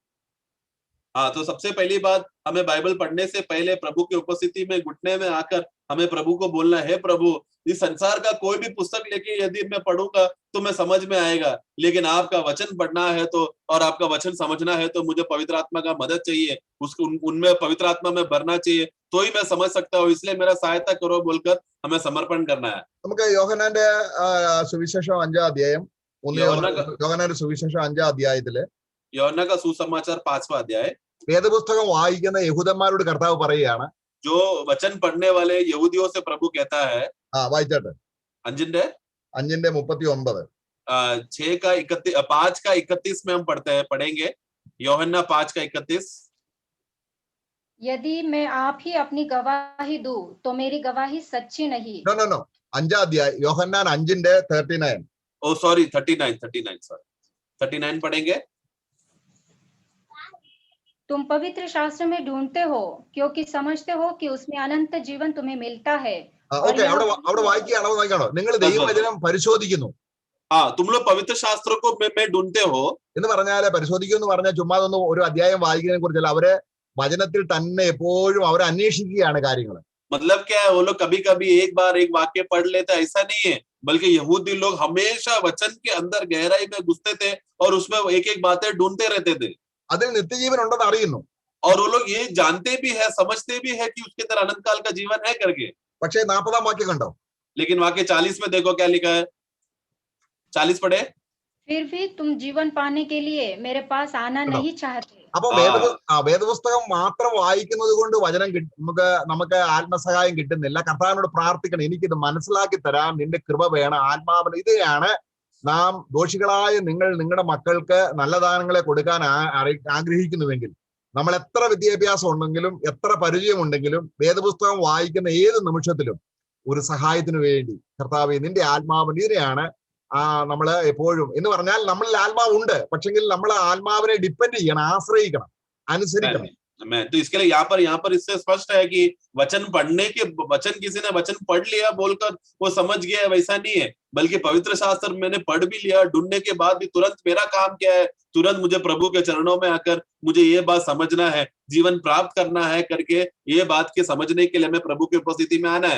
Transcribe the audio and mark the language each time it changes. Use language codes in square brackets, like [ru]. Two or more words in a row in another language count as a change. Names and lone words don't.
[hi] हाँ, तो सबसे पहली बात, हमें बाइबल पढ़ने से पहले प्रभु की उपस्थिति में घुटने में आकर हमें प्रभु को बोलना है, प्रभु इस संसार का कोई भी पुस्तक लेके यदि मैं पढ़ूंगा तो मैं समझ में आएगा, लेकिन आपका वचन पढ़ना है तो और आपका वचन समझना है तो मुझे पवित्र आत्मा का मदद चाहिए, उसको उनमें पवित्र आत्मा में भरना चाहिए, तो ही मैं समझ सकता हूँ, इसलिए मेरा सहायता करो बोलकर हमें समर्पण करना है. [ml] നമുക്ക് യോഹന്നാന്റെ സുവിശേഷം 5 അധ്യായം, യോഹന്നാന്റെ സുവിശേഷം 5 അധ്യായത്തില് [hi] യോഹന്നാ का सुसमाचार 5वां अध्याय, [ml] വേദപുസ്തകം വായിക്കുന്ന യഹൂദന്മാരോട് കർത്താവ് പറയുകയാണ്, [hi] जो वचन पढ़ने वाले यहूदियों से प्रभु कहता है. [ml] വായിച്ചാട്ടെ, [hi] 5:39 5 का 31 में हम पढ़ेंगे. യോഹന്നാ 5 का 31. यदि मैं आप ही अपनी गवाही दूं तो मेरी गवाही सच्ची नहीं. [ml] നോ 5 അധ്യായം യോഹന്നാൻ 5:39. [hi] ओ सॉरी 39 सॉरी 39 पढ़ेंगे. तुम पवित्र शास्त्र में ढूंढते हो क्योंकि समझते हो कि उसमें अनंत जीवन तुम्हें मिलता है. [ml] ഓക്കെ, അവിടെ വായിക്കുകയാണോ നോക്കണോ? നിങ്ങൾ ദൈവവചനം പരിശോധിക്കുന്നു. [hi] हाँ, तुम लोग पवित्र शास्त्रों को में ढूंढते हो. [ml] എന്ന് പറഞ്ഞാല് പരിശോധിക്കും എന്ന് പറഞ്ഞാൽ ചുമ്മാതൊന്നും ഒരു അധ്യായം വായിക്കുന്നതിനെ കുറിച്ചല്ല, അവര് വചനത്തിൽ തന്നെ എപ്പോഴും അവർ അന്വേഷിക്കുകയാണ് കാര്യങ്ങൾ. [hi] मतलब क्या है, वो लोग कभी कभी एक बार एक वाक्य पढ़ लेते, ऐसा नहीं है, बल्कि यहूदी लोग हमेशा वचन के अंदर गहराई में घुसते थे और उसमें एक एक बातें ढूंढते रहते थे. [ml] അതിൽ നിത്യജീവൻ ഉണ്ടെന്ന് അറിയുന്നു. [hi] और वो लोग ये जानते भी है, समझते भी है कि उसके अंदर अनंत काल का जीवन है करके। [ml] പക്ഷേ 40-ാം വാക്യം കണ്ടോ? [hi] लेकिन वाक्य 40 में देखो क्या लिखा है, 40 पढ़े। फिर भी तुम जीवन पाने के लिए मेरे पास आना करो। नहीं चाहते। [ml] അപ്പൊ വേദപുസ്തകം മാത്രം വായിക്കുന്നത് കൊണ്ട് വചനം നമുക്ക് ആത്മസഹായം കിട്ടുന്നില്ല. കർത്താവിനോട് പ്രാർത്ഥിക്കണം, എനിക്കിത് മനസ്സിലാക്കി തരാൻ നിന്റെ കൃപ വേണം, ആത്മാവിന്. ഇതാണ് നാം ദോഷികളായ നിങ്ങളുടെ മക്കൾക്ക് നല്ല ദാനങ്ങളെ കൊടുക്കാൻ ആഗ്രഹിക്കുന്നുവെങ്കിൽ, നമ്മൾ എത്ര വിദ്യാഭ്യാസം ഉണ്ടെങ്കിലും എത്ര പരിചയമുണ്ടെങ്കിലും വേദപുസ്തകം വായിക്കുന്ന ഏത് നിമിഷത്തിലും ഒരു സഹായത്തിന് വേണ്ടി കർത്താവേ നിന്റെ ആത്മാവിന്, ഇതിനെയാണ് നമ്മള് എപ്പോഴും എന്ന് പറഞ്ഞാൽ നമ്മളിൽ ആത്മാവുണ്ട്, പക്ഷെങ്കിൽ നമ്മൾ ആത്മാവിനെ ഡിപ്പെൻഡ് ചെയ്യണം, ആശ്രയിക്കണം, അനുസരിക്കണം. [hi] तो इसके लिए यहाँ पर इससे स्पष्ट है कि वचन पढ़ने के, वचन किसी ने वचन पढ़ लिया बोलकर वो समझ गया, वैसा नहीं है, बल्कि पवित्र शास्त्र मैंने पढ़ भी लिया, ढूंढने के बाद भी तुरंत मेरा काम क्या है, तुरंत मुझे प्रभु के चरणों में आकर मुझे ये बात समझना है, जीवन प्राप्त करना है करके ये बात के समझने के लिए हमें प्रभु की उपस्थिति में आना है।